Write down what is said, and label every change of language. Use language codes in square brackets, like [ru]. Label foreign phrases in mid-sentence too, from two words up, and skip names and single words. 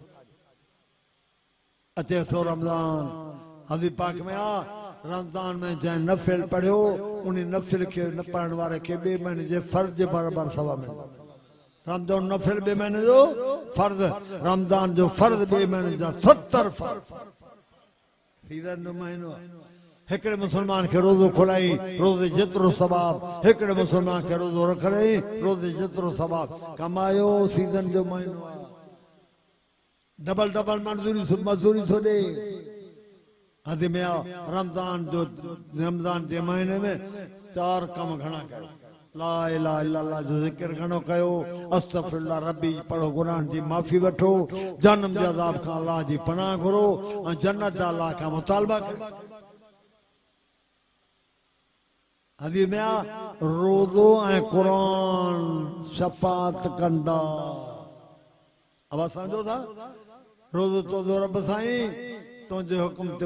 [sd] अचे सो रमज़ान हदीस पाक में आ रमज़ान में जंहिं नफ़िल पढ़ियो उन नफ़िल खे न पढ़ण वारे खे ॿिए महीने जे फ़र्ज़ जे बराबरि सवाब मिलंदो रमज़ान नफ़िल ॿिए महीने जो फ़र्ज़ रमज़ान जो फ़र्ज़ ॿिए महीने जा 70 फ़र्ज़ सीज़न जो महीनो हिकिड़े मुसलमान खे रोज़ो खोलाई रोज़े जेतिरो सवाब हिकिड़े मुसलमान खे रोज़ो रखई रोज़े जेतिरो सवाब कमायो सीज़न जो महीनो डबल डबल मजदूरी थो ॾे हद में रमज़ान जे महीने में 4 कम घणा कयो [ar] لا إله إلا الله [sd] जो ज़िक्र घणो कयो [ar] أستغفر الله ربي [sd] पढ़ो गुनाह जी माफ़ी वठो जन्म जे अज़ाब खां अल्लाह जी पनाह घुरो ऐं जन्नत जा अल्लाह खां मुतालबा कयो हदीस में रोज़ो ऐं क़ुरान शफ़ाअत कंदा अब समझो था रोज़ो तो रब साईं तुंहिंजे हुकुम ते